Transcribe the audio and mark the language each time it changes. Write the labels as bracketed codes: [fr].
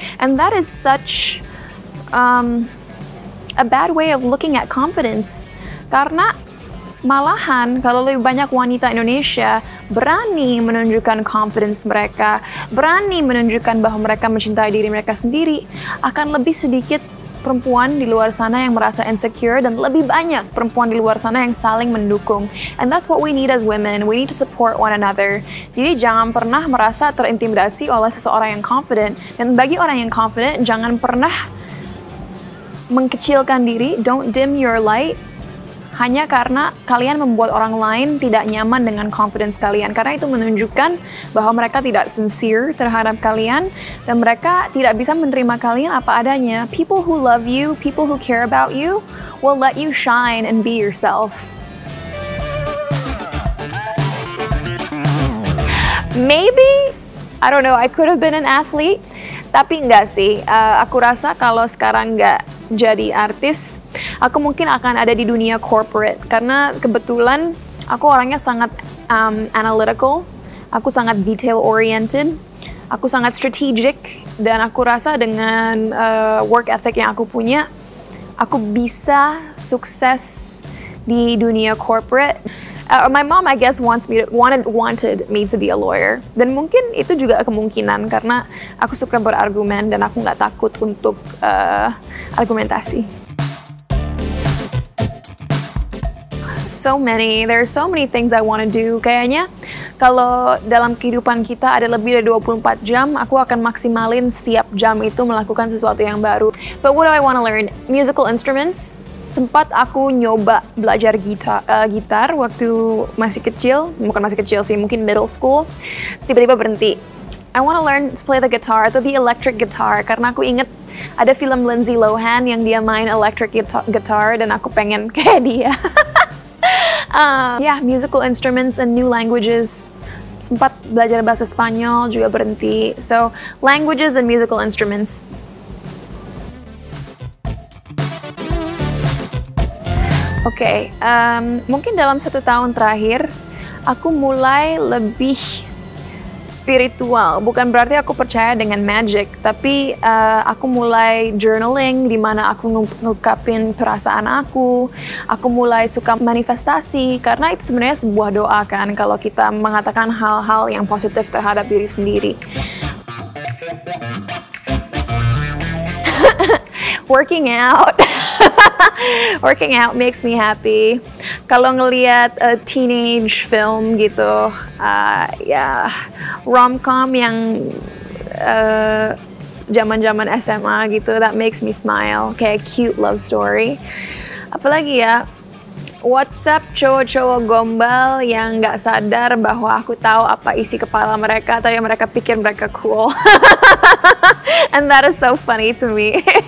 [en] And that is such a bad way of looking at confidence. [id] Karena malahan kalau lebih banyak wanita Indonesia berani menunjukkan confidence mereka, berani menunjukkan bahwa mereka mencintai diri mereka sendiri, akan lebih sedikit perempuan di luar sana yang merasa insecure dan lebih banyak perempuan di luar sana yang saling mendukung. [en] And that's what we need as women. We need to support one another. [id] Jadi jangan pernah merasa terintimidasi oleh seseorang yang confident. Dan bagi orang yang confident, jangan pernah mengkecilkan diri. [en] Don't dim your light [id] hanya karena kalian membuat orang lain tidak nyaman dengan confidence kalian. Karena itu menunjukkan bahwa mereka tidak sincere terhadap kalian dan mereka tidak bisa menerima kalian apa adanya. [en] People who love you, people who care about you will let you shine and be yourself. Maybe, I don't know, I could have been an athlete, [id] tapi enggak sih. Aku rasa kalau sekarang enggak jadi artis, aku mungkin akan ada di dunia corporate karena kebetulan aku orangnya sangat analytical, aku sangat detail oriented, aku sangat strategic, dan aku rasa dengan work ethic yang aku punya, aku bisa sukses di dunia corporate. [en] My mom, I guess, wanted me to be a lawyer, [id] dan mungkin itu juga kemungkinan karena aku suka berargumen dan aku nggak takut untuk argumentasi. [en] There are so many things I want to do. [id] Kayaknya kalau dalam kehidupan kita ada lebih dari 24 jam, aku akan maksimalin setiap jam itu melakukan sesuatu yang baru. [en] But what do I want to learn? Musical instruments. [id] Sempat aku nyoba belajar gitar waktu masih kecil, bukan masih kecil sih, mungkin middle school. Tiba-tiba berhenti. [en] I want to learn to play the guitar [id] atau [en] the electric guitar [id] karena aku inget ada film Lindsay Lohan yang dia main electric guitar dan aku pengen kayak dia. [en] Yeah, musical instruments and new languages. [id] Sempat belajar bahasa Spanyol juga berhenti. [en] So, languages and musical instruments. [id] Oke, mungkin dalam 1 tahun terakhir, aku mulai lebih spiritual. Bukan berarti aku percaya dengan magic, tapi aku mulai journaling, di mana aku ngungkapin perasaan aku. Aku mulai suka manifestasi, karena itu sebenarnya sebuah doa kan, kalau kita mengatakan hal-hal yang positif terhadap diri sendiri. [en] Working out. Working out makes me happy. [id] Kalau ngelihat teenage film gitu, ya rom-com yang zaman-zaman SMA gitu, [en] that makes me smile. [id] Kayak [en] cute love story. [id] Apalagi ya, WhatsApp cowok-cowok gombal yang nggak sadar bahwa aku tahu apa isi kepala mereka, tapi mereka pikir mereka cool. [en] And that is so funny to me.